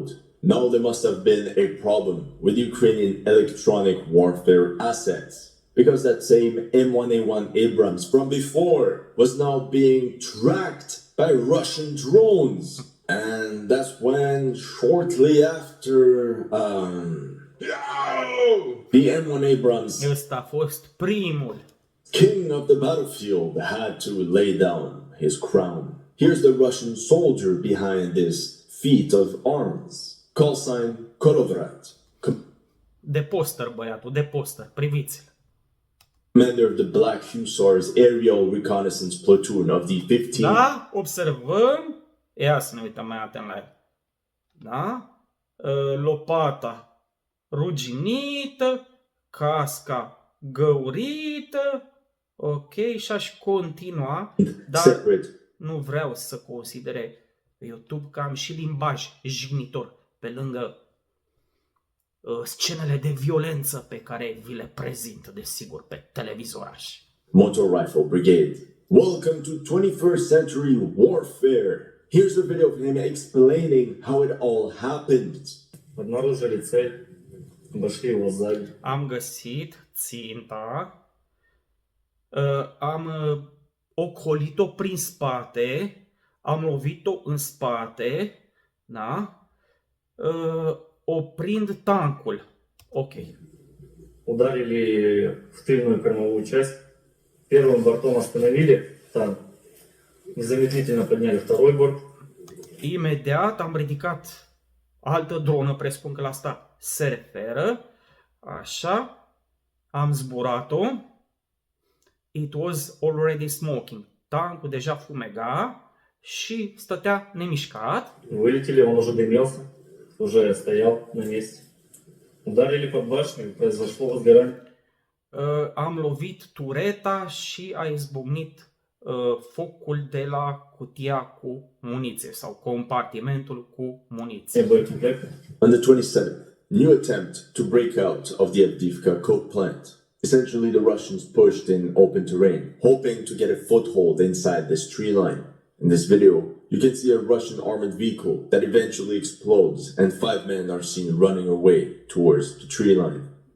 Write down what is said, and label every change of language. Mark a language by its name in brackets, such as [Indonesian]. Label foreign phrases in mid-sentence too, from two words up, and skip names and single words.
[English] Now there must have been a problem with Ukrainian electronic warfare assets, because that same M1A1 Abrams from before was now being tracked by Russian drones. And that's when, shortly after, the M1 Abrams, [Romanian] Ăsta a fost primul. [English] king of the battlefield, had to lay down his crown. Here's the Russian soldier behind this feat of arms. Call sign Kolovrat, [Romanian] De poster, băiatul, de poster. Priviți-l. [English] commander of the Black Hussars Aerial Reconnaissance Platoon of the 15th. [Romanian] Da? Observăm. Ia să ne uităm mai atent la el. Da? Lopata ruginită, casca găurită. Ok, și aș continua, dar [English] Separate. [Romanian] nu vreau să considere YouTube că am și limbaj jignitor pe lângă scenele de violență pe care vi le prezint, desigur, pe televizoraș. [English] Motor Rifle Brigade. Welcome to 21st century warfare. Here's a video of him explaining how it all happened. [Russian] Обнаружили цель, обошли его сзади. [Romanian] Am găsit ținta, am ocolit-o prin spate, am lovit-o în spate, da? Oprind tancul. Ok. [Russian] Ударили в тыльную кормовую часть. Первым бортом остановили танк. Незамедлительно подняли второй борт. [Romanian] Imediat am ridicat altă dronă, presupun că la asta se referă. Așa. Am zburat-o. [English] It was already smoking. [Romanian] Tancul deja fumega și stătea nemișcat. [Russian] Вылетели, он уже дымился, уже стоял на месте. Ударили под башню, и произошло возгорание. [Romanian] Am lovit tureta și a izbucnit focul de la cutia cu muniție sau compartimentul cu muniție. [Russian] Боекомплекты. [English] On the 27th, new attempt to break out of the Avdiivka coke plant. Essentially, the Russians pushed in open terrain, hoping to get a foothold inside this tree line. In this video, you can see a Russian armored vehicle that eventually explodes, and 5 men are seen running away towards the tree line.